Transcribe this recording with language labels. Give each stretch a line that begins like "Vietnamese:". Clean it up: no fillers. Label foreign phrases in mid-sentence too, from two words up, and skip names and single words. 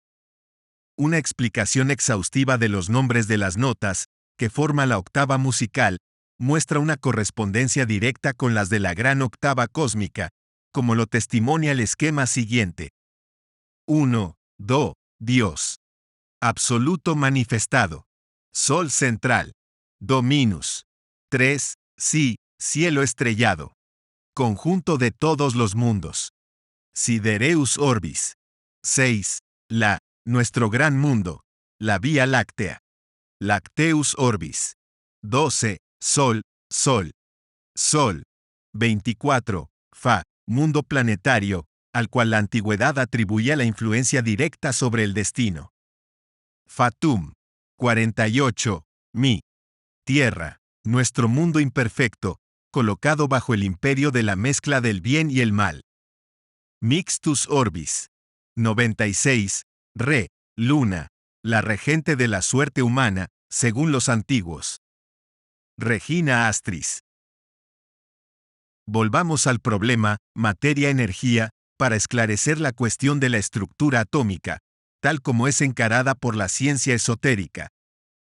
Spanish: Una explicación exhaustiva de los nombres de las notas, que forma la octava musical, muestra una correspondencia directa con las de la gran octava cósmica, como lo testimonia el esquema siguiente. 1. Do, Dios. Absoluto manifestado. Sol central. Do minus. 3. Si, cielo estrellado. Conjunto de todos los mundos.
Latin: Sidereus orbis. 6.
Spanish: La, nuestro gran mundo. La Vía Láctea.
Latin: Lacteus orbis. 12.
Spanish: Sol, Sol. Sol. 24. Fa, mundo planetario, al cual la antigüedad atribuía la influencia directa sobre el destino. Fatum. 48. Mi. Tierra, nuestro mundo imperfecto, colocado bajo el imperio de la mezcla del bien y el mal.
Latin: Mixtus orbis. 96.
Spanish: Re, luna, la regente de la suerte humana, según los antiguos.
Latin: Regina Astris.
Spanish: Volvamos al problema, materia-energía, para esclarecer la cuestión de la estructura atómica, tal como es encarada por la ciencia esotérica.